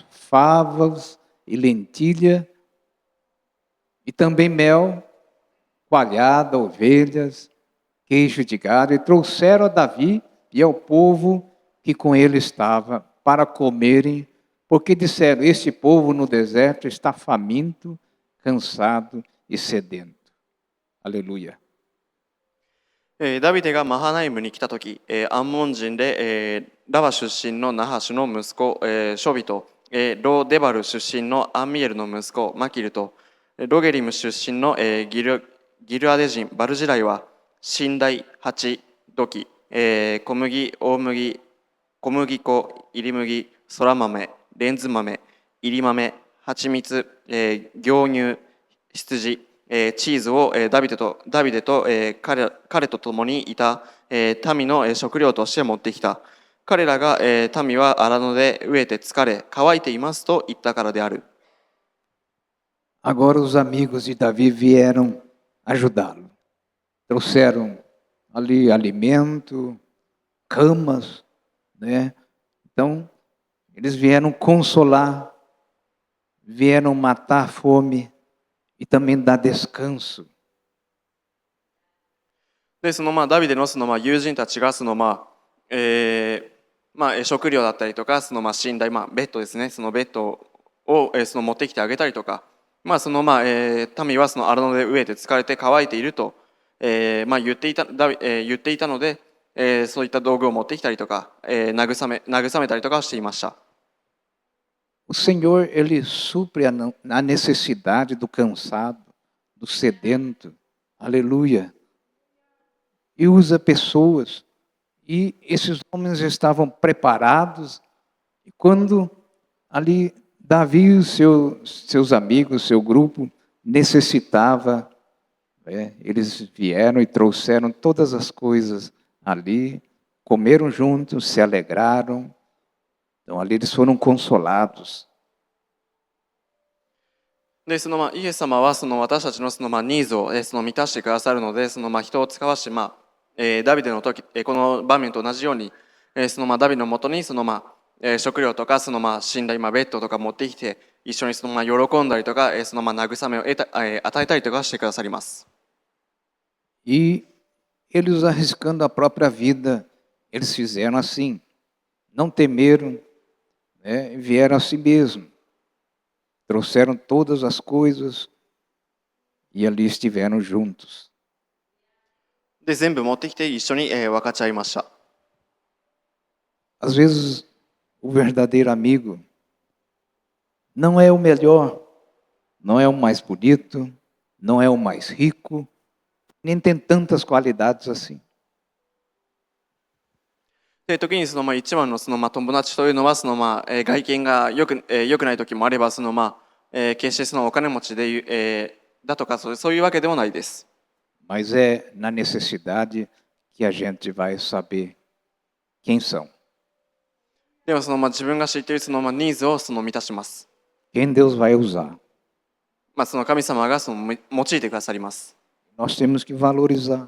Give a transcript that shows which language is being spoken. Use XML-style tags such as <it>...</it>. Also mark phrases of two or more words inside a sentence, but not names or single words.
<pt>favas e lentilha, e também mel, coalhada, ovelhas, queijo de gado, e trouxeram a Davi e ao povo que com ele estava para comerem, porque disseram: este povo no deserto está faminto, cansado e sedento. Aleluia.</pt> <ja>ダビデがマハナイムに来た時、アンモン人で、ラバ出身のナハシュの息子、ショビと、ロデバル出身のアンミエルの息子マキルと、ロゲリム出身の、ギルアデ人バルジライは寝台、鉢、土器、小麦、大麦、小麦粉、入り麦、そら豆、レンズ豆、入り豆、蜂蜜、牛乳、羊、チーズをダビデと彼と共にいた民の食料として持ってきた。彼らが民は荒野で飢えて疲れ乾いていますと言ったからである。</ja> <pt>Agora os amigos de Davi vieram ajudá-lo. Trouxeram ali alimento, camas, né? Então, eles vieram consolar, vieram matar a fome e também dar descanso.</pt> <ja>で、ダビデの友人たちが食料だったりとか寝台、ベッドですね、そのベッドを持ってきてあげたりとか、民は荒野で飢えて疲れて乾いていると、言っていたので、そういった道具を持ってきたりとか、慰めたりとかしていました。</ja> <pt>O Senhor, Ele supre a necessidade do cansado, do sedento, aleluia. E usa pessoas. E esses homens estavam preparados. E quando ali Davi e os seus amigos, seu grupo, necessitava, eles vieram e trouxeram todas as coisas ali, comeram juntos, se alegraram. Então ali eles foram consolados.</pt> <ja>で、イエス様は私たちのニーズを満たしてくださるので、人を使わして、ダビデの時、この場面と同じように、ダビデのもとに食料とか死んだベッドとか持ってきて、一緒に喜んだりとか、慰めを与えたりとかしてくださります。</ja> <pt>E eles arriscando a própria vida, eles fizeram assim, não temeram, né, vieram a si mesmos, trouxeram todas as coisas e ali estiveram juntos.</pt> <ja>で、全部持ってきて一緒に分かち合いました。</ja> <pt>Às vezes, o verdadeiro amigo não é o melhor, não é o mais bonito, não é o mais rico, nem tem tantas qualidades assim.</pt> <ja>で、時に一番の友達というのは外見が良くない時もあれば決してお金持ちでだとかそういうわけでもないです。</ja> <pt>Mas é na necessidade que a gente vai saber quem são.</pt> <ja>でも自分が知っているニーズを満たします。</ja> <pt>Quem Deus vai usar.</pt> <ja>神様が用いてくださります。</ja> <pt>Nós temos que valorizar.</pt>